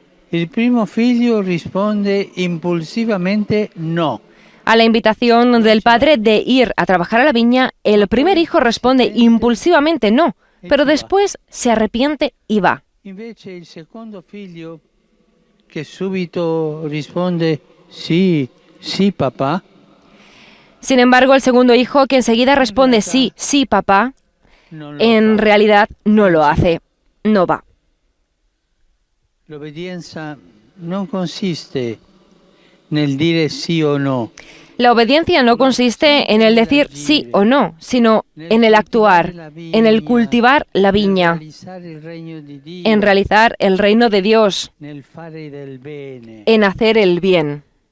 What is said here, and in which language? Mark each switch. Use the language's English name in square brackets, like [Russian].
[Italian] Il primo figlio risponde impulsivamente no. [Spanish] A la invitación del padre de ir a trabajar a la viña, el primer hijo responde impulsivamente no, pero después se arrepiente y va. [Italian] Invece il secondo figlio, che subito risponde sí, sí papá. [Spanish] Sin embargo, el segundo hijo, que enseguida responde sí, sí papá, en realidad no lo hace, no va. La obediencia no consiste [Italian] nel dire [Spanish] sí o no. La obediencia no consiste en el decir sí o no, sino en el actuar, en el cultivar la viña, en realizar el reino de Dios, en hacer el bien.